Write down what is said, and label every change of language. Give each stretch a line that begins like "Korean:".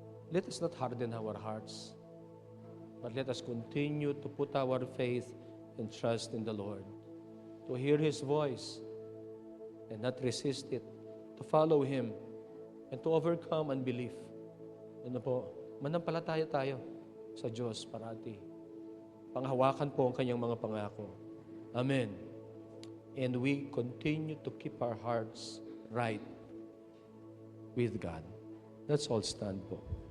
English: Let us not harden our hearts, but let us continue to put our faith and trust in the Lord, to hear His voice, and not resist it, to follow Him, and to overcome unbelief.
Filipino: Ano po, manampalataya tayo sa Diyos parati. Panghawakan po ang kanyang mga pangako. Amen.
English: And we continue to keep our hearts right with God. Let's all stand po.